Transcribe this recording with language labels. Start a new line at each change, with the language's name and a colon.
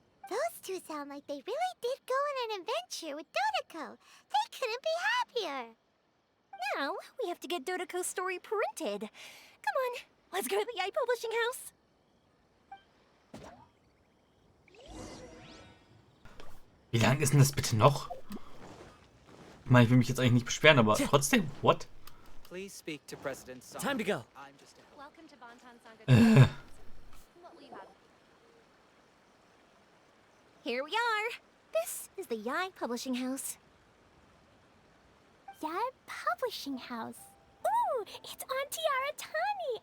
English: Those two sound like they really did go on an adventure with Dodoko. They couldn't be happier. Now, we have to get Dodoko's story printed. Come on, let's go to the iPublishing House.
German: Wie lang ist denn das bitte noch? Ich meine, ich will mich jetzt eigentlich nicht beschweren, aber trotzdem, what?
English: Please speak to President Song. Time to go. Welcome to Bonton Sangha. What will you have? Here we are. This is the Yai Publishing House. Yai Publishing House. Ooh, it's Auntie Aratani.